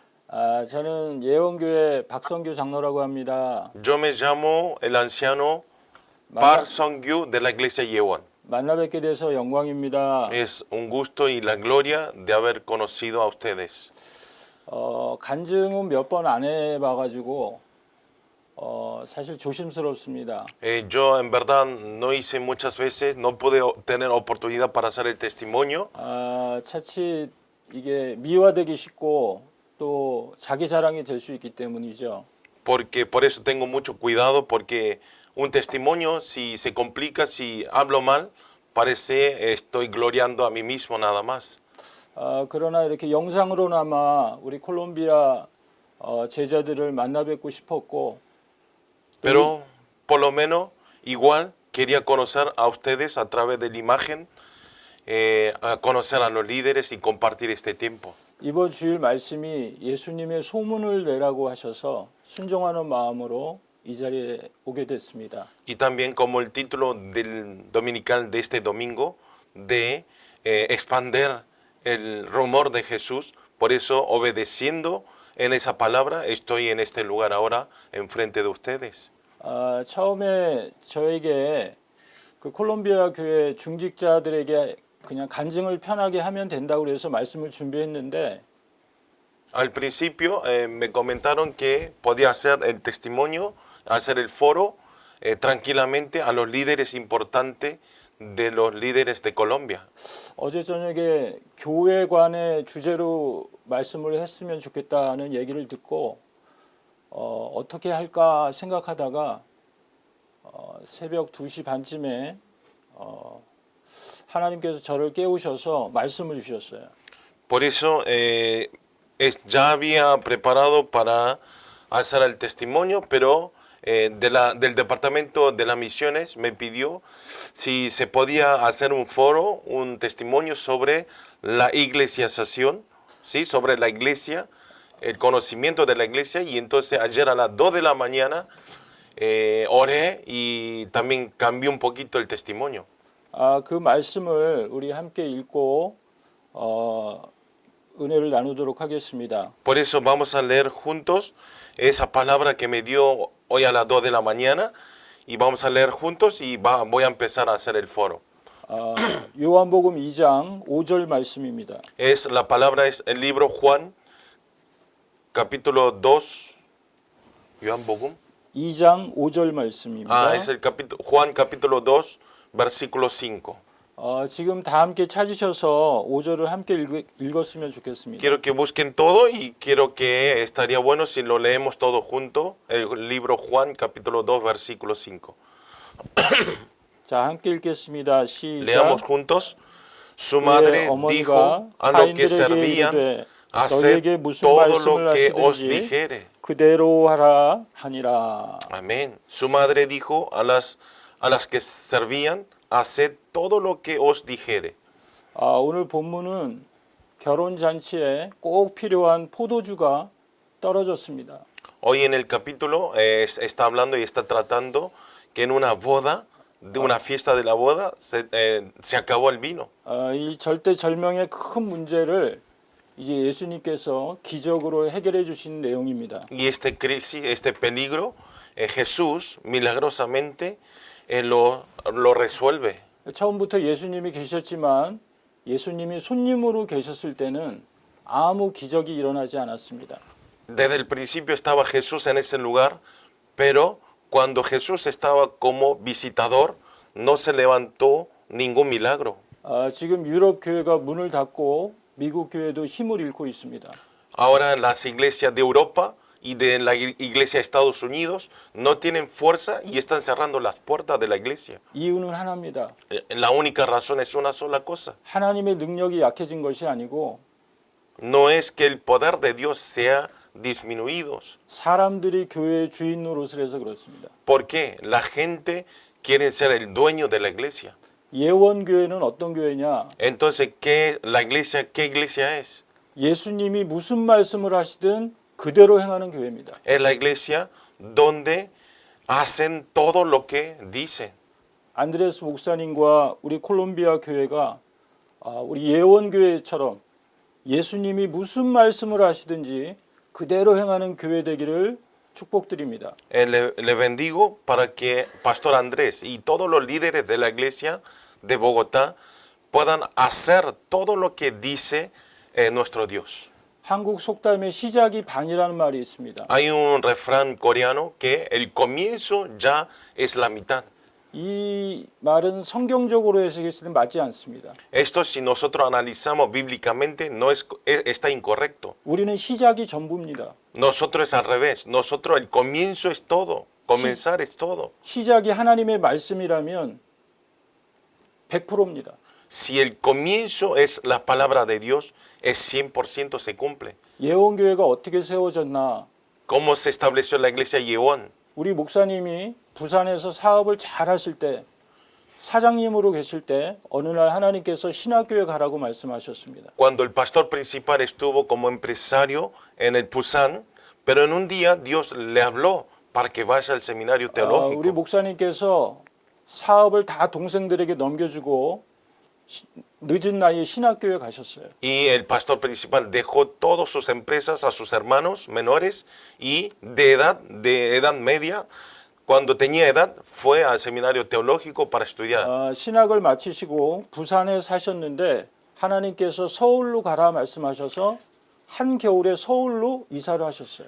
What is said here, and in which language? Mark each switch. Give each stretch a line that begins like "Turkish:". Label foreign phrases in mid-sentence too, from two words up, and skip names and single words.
Korean: 저는 예원교회 박성규 장로라고 합니다.
Spanish: Yo me llamo el anciano
Korean: 만나,
Spanish: Park Song-gyu de la iglesia Yewon.
Korean: 만나 뵙게 돼서 영광입니다.
Spanish: Es un gusto y la gloria de haber conocido a ustedes.
Korean: 간증은 몇 번 안 해봐가지고 사실 조심스럽습니다.
Spanish: Yo en verdad no hice muchas veces, no pude tener oportunidad para hacer el testimonio,
Korean: 차치 이게 미화되기 쉽고 또 자기 자랑이 될 수 있기 때문이죠.
Spanish: porque por eso tengo mucho cuidado, porque un testimonio, si se complica, si hablo mal, parece estoy gloriando a mí mismo nada más.
Korean: 그러나 이렇게 영상으로나마 우리 콜롬비아 제자들을 만나 뵙고 싶었고
Spanish: Pero por lo menos igual quería conocer a ustedes a través de la imagen, a conocer a los líderes y compartir este tiempo.
Korean: 이번 주일 말씀이 예수님의 소문을 내라고 하셔서 순종하는 마음으로 이 자리에 오게 됐습니다.
Spanish: Y también como el título del dominical de este domingo, de expander el rumor de Jesús, por eso obedeciendo en esa palabra estoy en este lugar ahora enfrente de ustedes.
Korean: 처음에 저에게 그 콜롬비아 교회 중직자들에게 그냥 간증을 편하게 하면 된다고 그래서 말씀을 준비했는데
Spanish: Al principio me comentaron que podía hacer el testimonio, hacer el foro tranquilamente a los líderes importantes de los líderes de Colombia.
Korean: 어제 저녁에 교회관의 주제로 말씀을 했으면 좋겠다는 얘기를 듣고 어떻게 할까 생각하다가 새벽 2시 반쯤에 하나님께서 저를 깨우셔서 말씀을 주셨어요.
Spanish: Por eso ya había preparado para hacer el testimonio, pero del departamento de las misiones me pidió si se podía hacer un foro, un testimonio sobre la iglesiazación, ¿sí? Sobre la iglesia, el conocimiento de la iglesia. Y entonces ayer a las 2 de la mañana oré y también cambié un poquito el testimonio.
Korean: 그 말씀을 우리 함께 읽고 은혜를 나누도록 하겠습니다.
Spanish: Por eso vamos a leer juntos esa palabra que me dio hoy a las 2 de la mañana y vamos a leer juntos y voy a empezar a hacer el foro.
Korean: 요한복음 2장 5절 말씀입니다.
Spanish: La palabra es el libro Juan, capítulo 2, Yohanbogum.
Korean: 2장 5절 말씀입니다.
Spanish: Es el Juan capítulo 2, versículo 5.
Korean: 지금 다 함께 찾으셔서 5절을 함께 읽었으면 좋겠습니다.
Spanish: Quiero que busquen todo y quiero que estaría bueno si lo leemos todo junto, el libro Juan capítulo 2, versículo 5.
Korean: 자, 함께 읽겠습니다. 시작.
Spanish: Leamos juntos. Su madre dijo a los que servían, haced todo lo que os dijere.
Korean: 그대로 하라 하니라.
Spanish: Amén. Su madre dijo a las que servían, haced todo lo que os dijere.
Korean: 오늘 본문은 결혼 잔치에 꼭 필요한 포도주가 떨어졌습니다.
Spanish: Hoy en el capítulo está hablando y está tratando que en una boda, de una fiesta de la boda, se acabó el vino.
Korean: 이 절대절명의 큰 문제를 이제 예수님께서 기적으로 해결해 주신 내용입니다.
Spanish: Y este crisis, este peligro, Jesús milagrosamente lo resuelve.
Korean: 처음부터 예수님이 계셨지만 예수님이 손님으로 계셨을 때는 아무 기적이 일어나지 않았습니다.
Spanish: Desde el principio estaba Jesús en ese lugar, pero cuando Jesús estaba como visitador, no se levantó ningún milagro.
Korean: 지금 유럽 교회가 문을 닫고 미국 교회도 힘을 잃고 있습니다.
Spanish: Ahora las iglesias de Europa y de la iglesia de Estados Unidos no tienen fuerza y están cerrando las puertas de la iglesia.
Korean: 이유는 하나입니다.
Spanish: La única razón es una sola cosa.
Korean: 하나님의 능력이 약해진 것이 아니고
Spanish: No es que el poder de Dios sea disminuido.
Korean: 사람들이 교회의 주인 노릇을 해서 그렇습니다.
Spanish: ¿Por qué? La gente quiere ser el dueño de la iglesia.
Korean: 예원 교회는 어떤 교회냐?
Spanish: Entonces, ¿qué iglesia es?
Korean: 예수님이 무슨 말씀을 하시든 그대로 행하는 교회입니다.
Spanish: Es la iglesia donde hacen todo lo que dicen.
Korean: 안드레스 목사님과 우리 콜롬비아 교회가 우리 예원 교회처럼 예수님이 무슨 말씀을 하시든지 그대로 행하는 교회 되기를 축복드립니다.
Spanish: Le bendigo para que Pastor Andrés y todos los líderes de la iglesia de Bogotá puedan hacer todo lo que dice nuestro Dios.
Korean: 한국 속담에 시작이 반이라는 말이 있습니다.
Spanish: Hay un refrán coreano que el comienzo ya es la mitad.
Korean: 이 말은 성경적으로 해석했을 때 맞지 않습니다.
Spanish: Esto si nosotros analizamos bíblicamente está incorrecto.
Korean: 우리는 시작이 전부입니다.
Spanish: Nosotros es al revés. Nosotros el comienzo es todo. Comenzar es todo.
Korean: 시작이 하나님의 말씀이라면 100%입니다.
Spanish: Si el comienzo es la palabra de Dios, es 100% se cumple.
Korean: 예원교회가 어떻게 세워졌나?
Spanish: ¿Cómo se estableció la iglesia Yeon?
Korean: 우리 목사님이 부산에서 사업을 잘 하실 때 사장님으로 계실 때 어느 날 하나님께서 신학교에 가라고 말씀하셨습니다.
Spanish: Cuando el pastor principal estuvo como empresario en el Pusan, pero en un día Dios le habló para que vaya al seminario
Korean: 우리
Spanish: teológico.
Korean: 목사님께서 사업을 다 동생들에게 넘겨주고 늦은 나이에 신학교에 가셨어요.
Spanish: Y el pastor principal dejó todas sus empresas a sus hermanos menores y de edad media, cuando tenía edad, fue al seminario teológico para estudiar.
Korean: 신학을 마치시고 부산에 사셨는데 하나님께서 서울로 가라 말씀하셔서 한겨울에 서울로 이사를 하셨어요.